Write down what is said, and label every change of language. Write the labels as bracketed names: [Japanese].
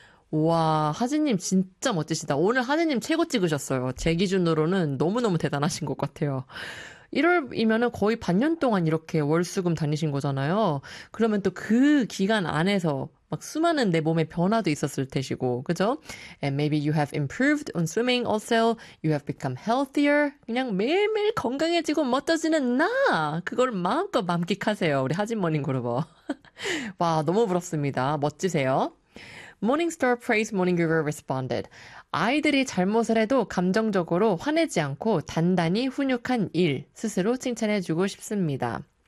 [Korean] 와, 하진님 진짜 멋지시다. 오늘 하진님 최고 찍으셨어요. 제 기준으로는 너무너무 대단하신 것 같아요. 1월이면은 거의 반년 동안 이렇게 월수금 다니신 거잖아요. 그러면 또그 기간 안에서 막 수많은 내 몸의 변화도 있었을 테시고, 그죠? [English] And maybe you have improved on swimming also. You have become healthier. [Korean] 그냥 매일매일 건강해지고 멋져지는 나! 그걸 마음껏 만끽하세요. 우리 하진 모닝 그룹어. 와, 너무 부럽습니다. 멋지세요. [English] Morningstar Praise Morningiver responded. [Korean] 아이들이 잘못을 해도 감정적으로 화내지 않고 단단히 훈육한 일 스스로 칭찬해주고 싶습니다.